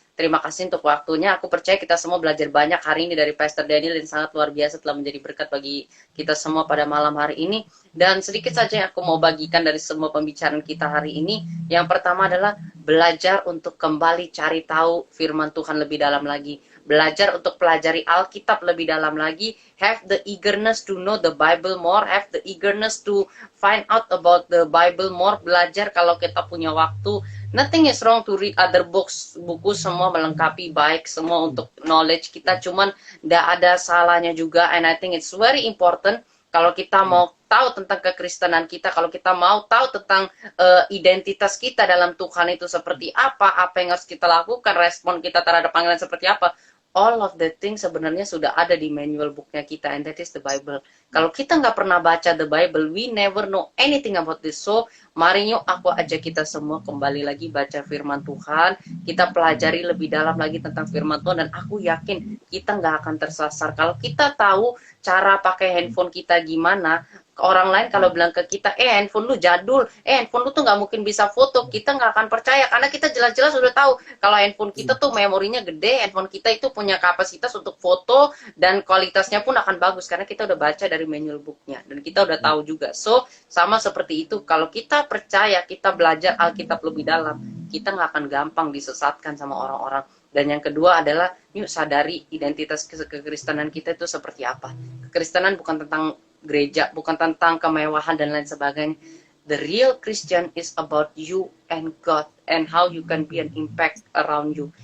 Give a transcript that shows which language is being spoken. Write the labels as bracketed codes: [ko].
[id] Terima kasih untuk waktunya. Aku percaya kita semua belajar banyak hari ini dari Pastor Daniel dan sangat luar biasa telah menjadi berkat bagi kita semua pada malam hari ini. Dan sedikit saja yang aku mau bagikan dari semua pembicaraan kita hari ini. Yang pertama adalah belajar untuk kembali cari tahu firman Tuhan lebih dalam lagi. Belajar untuk pelajari Alkitab lebih dalam lagi. [en] Have the eagerness to know the Bible more. Have the eagerness to find out about the Bible more. [id] Belajar kalau kita punya waktu. [en] Nothing is wrong to read other books. [id] Buku semua melengkapi baik semua untuk knowledge kita. Cuman tidak ada salahnya juga. [en] And I think it's very important [id] kalau kita mau tahu tentang kekristenan kita, kalau kita mau tahu tentang identitas kita dalam Tuhan itu seperti apa yang harus kita lakukan, respon kita terhadap panggilan seperti apa. [en] All of the things [id] sebenarnya sudah ada di manual booknya kita, [en] and that is the Bible. [id] Kalau kita nggak pernah baca [en] the Bible, we never know anything about this. [id] So, mari yuk aku ajak kita semua kembali lagi baca firman Tuhan. Kita pelajari lebih dalam lagi tentang firman Tuhan, dan aku yakin kita nggak akan tersasar. Kalau kita tahu cara pakai handphone kita gimana, orang lain kalau bilang ke kita, handphone lu jadul, handphone lu tuh nggak mungkin bisa foto, kita nggak akan percaya karena kita jelas-jelas udah tahu kalau handphone kita tuh memorinya gede, handphone kita itu punya kapasitas untuk foto dan kualitasnya pun akan bagus karena kita udah baca dari manual booknya dan kita udah tahu juga. So sama seperti itu, kalau kita percaya, kita belajar Alkitab lebih dalam, kita nggak akan gampang disesatkan sama orang-orang. Dan yang kedua adalah, yuk sadari identitas kekristenan kita itu seperti apa. Kekristenan bukan tentang gereja, bukan tentang kemewahan dan lain sebagainya. [en] The real Christian is about you and God and how you can be an impact around you.